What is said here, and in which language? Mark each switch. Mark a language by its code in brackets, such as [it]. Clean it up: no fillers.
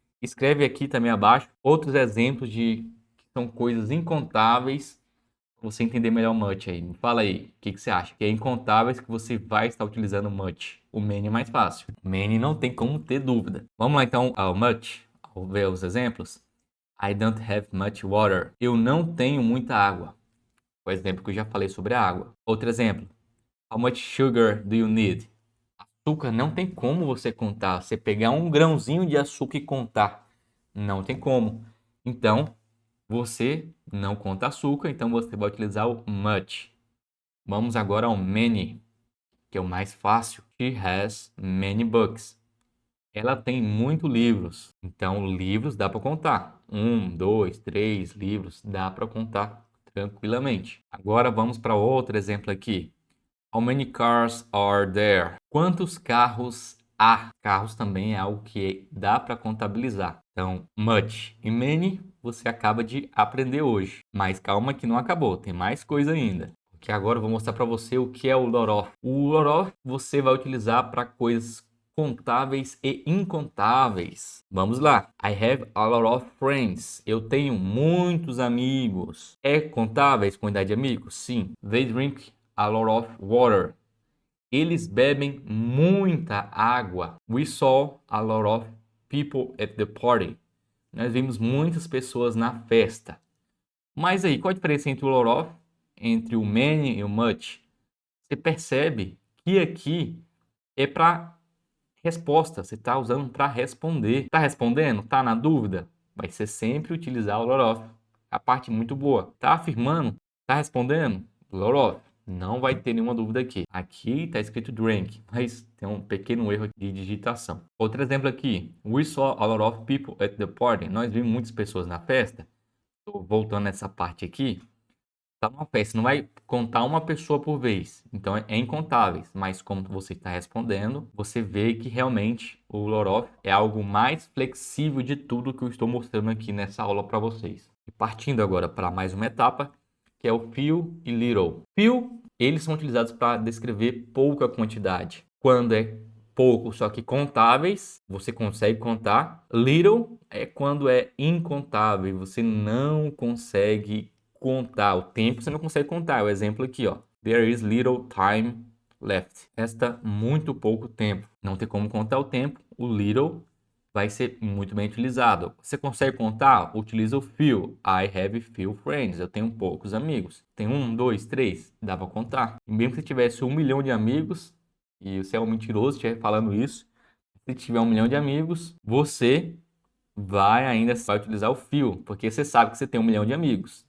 [pt] Escreve aqui também abaixo outros exemplos de que são coisas incontáveis para você entender melhor o much aí. Me fala aí, o que você acha? Que é incontáveis que você vai estar utilizando much. O many é mais fácil. O many não tem como ter dúvida. Vamos lá então ao much, ao ver os exemplos. [en] I don't have much water. [pt] Eu não tenho muita água. O exemplo que eu já falei sobre a água. Outro exemplo. [en] How much sugar do you need? [pt] Açúcar não tem como você contar. Você pegar um grãozinho de açúcar e contar. Não tem como. Então, você não conta açúcar, então você vai utilizar o much. Vamos agora ao many, que é o mais fácil. [en] She has many books. [pt] Ela tem muitos livros. Então, livros dá para contar. 1, 2, 3 livros dá para contar tranquilamente. Agora vamos para outro exemplo aqui. [en] How many cars are there? [pt] Quantos carros há? Carros também é algo que dá para contabilizar. Então, much e many você acaba de aprender hoje. Mas calma que não acabou, tem mais coisa ainda. Porque agora eu vou mostrar para você o que é o lot of. O lot of você vai utilizar para coisas contáveis e incontáveis. Vamos lá. [en] I have a lot of friends. [pt] Eu tenho muitos amigos. É contáveis, quantidade de amigos? Sim. [en] They drink a lot of water. [pt] Eles bebem muita água. [en] We saw a lot of people at the party. [pt] Nós vimos muitas pessoas na festa. Mas aí, qual a diferença entre o lot of, entre o many e o much? Você percebe que aqui é para resposta. Você está usando para responder. Está respondendo? Está na dúvida? Vai ser sempre utilizar o lot of. A parte muito boa. Está afirmando? Está respondendo? Lot of. Não vai ter nenhuma dúvida aqui. Aqui está escrito drink, mas tem um pequeno erro de digitação. Outro exemplo aqui. [en] We saw a lot of people at the party. [pt] Nós vimos muitas pessoas na festa. Estou voltando nessa parte aqui. Tá numa festa, não vai contar uma pessoa por vez. Então é incontáveis. Mas como você está respondendo, você vê que realmente o lot of é algo mais flexível de tudo que eu estou mostrando aqui nessa aula para vocês. E partindo agora para mais uma etapa, que é o few e little. Few, eles são utilizados para descrever pouca quantidade. Quando é pouco, só que contáveis, você consegue contar. Little é quando é incontável, você não consegue contar. O tempo você não consegue contar. O exemplo aqui, ó. [en] There is little time left. [pt] Resta muito pouco tempo. Não tem como contar o tempo. O little vai ser muito bem utilizado. Você consegue contar? Utiliza o few. [en] I have few friends. [pt] Eu tenho poucos amigos. Tem 1, 2, 3. Dá para contar. E mesmo se tivesse 1 milhão de amigos, e você é um mentiroso, estiver falando isso, se tiver 1 milhão de amigos, você vai utilizar o few, porque você sabe que você tem 1 milhão de amigos.